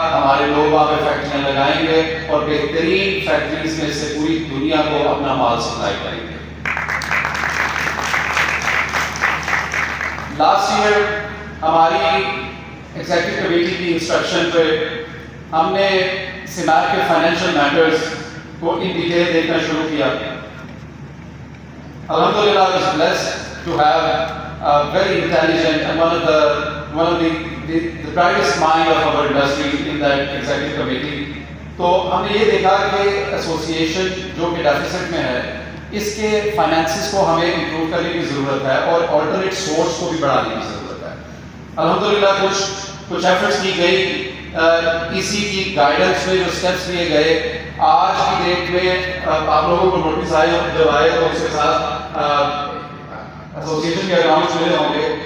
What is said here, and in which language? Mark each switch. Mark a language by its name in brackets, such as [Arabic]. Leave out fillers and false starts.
[Urdu] ہمارے لوگ وہاں پہ فیکٹریاں لگائیں گے اور بہترین فیکٹریز میں سے پوری دنیا کو اپنا مال سپلائی کریں گے. لاسٹ ایئر ہماری ایگزیکٹو کمیٹی کی انسٹرکشن پہ ہم نے سیماک کے فائنینشیل میٹرز کو ان ڈیٹیل دیکھنا شروع کیا. [English] الحمدللہ I was blessed to have a very intelligent and one of the brightest mind of our industry in that executive committee. [Urdu] تو ہم نے یہ دیکھا کہ ایسوسیشن جو کہ ڈیفیسٹ میں ہے اس کے فائنینسز کو ہمیں امپروو کرنے کی ضرورت ہے اور آلٹرنیٹ سورس کو بھی بڑھانے کی ضرورت ہے. الحمدللہ کچھ ایفرٹس کی گئی. ای سی کی گائیڈنس میں جو اسٹیپس لیے گئے آج کی ڈیٹ میں آپ لوگوں کو نوٹس آئے جب آئے تو اس کے ساتھ ایسوسیشن کے اکاؤنٹس ملے ہوں گے.